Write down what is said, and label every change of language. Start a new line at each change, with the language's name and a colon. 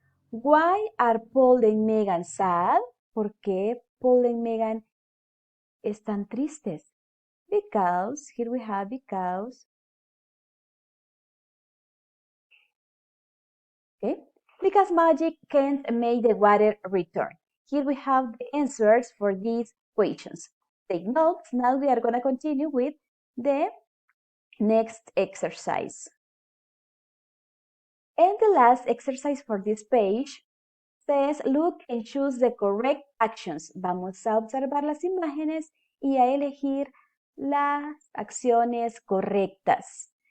English: Why are Paul and Megan sad?
Spanish: ¿Por qué Paul and Megan están tristes?
English: Because, here we have because. Okay, because magic can't make the water return. Here we have the answers for these questions. Take notes. Now we are going to continue with the next exercise. And the last exercise for this page says, look and choose the correct actions.
Spanish: Vamos a observar las imágenes y a elegir las acciones correctas.